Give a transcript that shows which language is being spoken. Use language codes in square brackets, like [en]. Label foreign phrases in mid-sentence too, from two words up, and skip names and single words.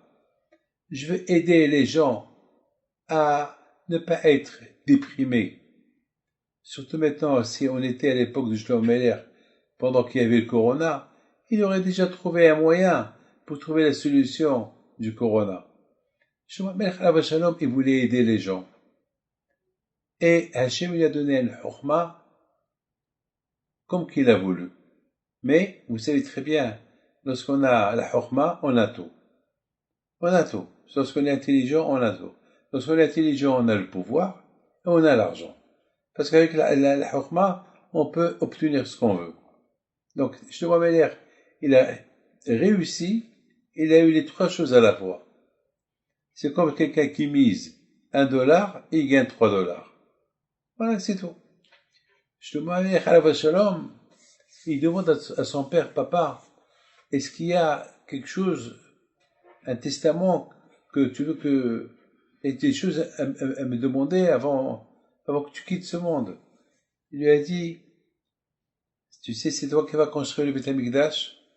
[fr] Je veux aider les gens à ne pas être déprimés. Surtout maintenant, si on était à l'époque de Shlomo HaMelech, pendant qu'il y avait le corona, il aurait déjà trouvé un moyen pour trouver la solution du corona. [he] שלמה המלך עליו השלום, [fr] il voulait aider les gens. Et Hachem lui a donné une Chokhmah comme qu'il a voulu. Mais, vous savez très bien, lorsqu'on a la Chokhmah, on a tout. On a tout. Lorsqu'on est intelligent, on a tout. Lorsqu'on est intelligent, on a le pouvoir et on a l'argent. Parce qu'avec la Chokhmah, on peut obtenir ce qu'on veut. Donc, Shlomo HaMelech, il a réussi, il a eu les trois choses à la fois. C'est comme quelqu'un qui mise $1 et il gagne $3. Voilà, c'est tout. [he] שלמה המלך עליו השלום, [fr] il demande à son père, papa, est-ce qu'il y a quelque chose, un testament que tu veux que, et des choses à me demander avant que tu quittes ce monde? Il lui a dit, tu sais, c'est toi qui vas construire le Beit HaMikdash.